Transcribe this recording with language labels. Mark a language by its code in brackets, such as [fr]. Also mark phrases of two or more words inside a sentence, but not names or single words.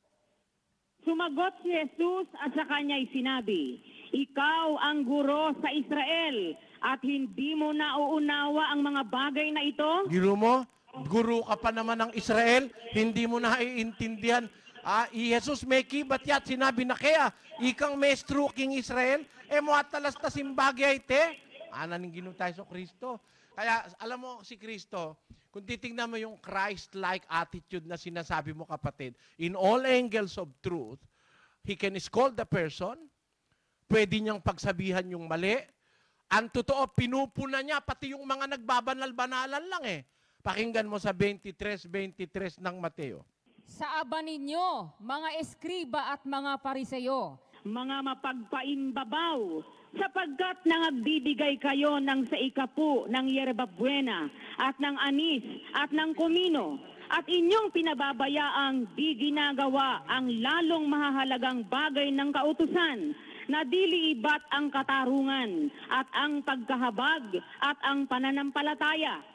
[tl] Sumagot si Jesus at sa kanya'y sinabi, ikaw ang guro sa Israel at hindi mo nauunawa ang mga bagay na ito? Giro mo, guru ka pa naman ng Israel, hindi mo naiintindihan. [pam] Jesus may kibat yat, [tl] sinabi na kaya, [pam] ikang maestro king Israel, mo atalas ta simbagay te. Ning ginutay so Kristo. [tl] Kaya alam mo si Kristo, kung titingnan mo yung [en] Christ-like attitude [tl] na sinasabi mo kapatid, [en] in all angles of truth, he can scold the person, [tl] pwede niyang pagsabihan yung mali. Ang totoo, pinupuna niya, pati yung mga nagbabanal-banalan lang eh. Pakinggan mo sa 23:23 ng Mateo. Sa aba ninyo, mga eskriba at mga pariseyo, mga mapagpaimbabaw, sapagkat nangagbibigay kayo ng sa ikapu ng yerba buena at ng anis at ng komino at inyong pinababayaang di ginagawa ang lalong mahahalagang bagay ng kautusan na dili ibat ang katarungan at ang pagkahabag at ang pananampalataya.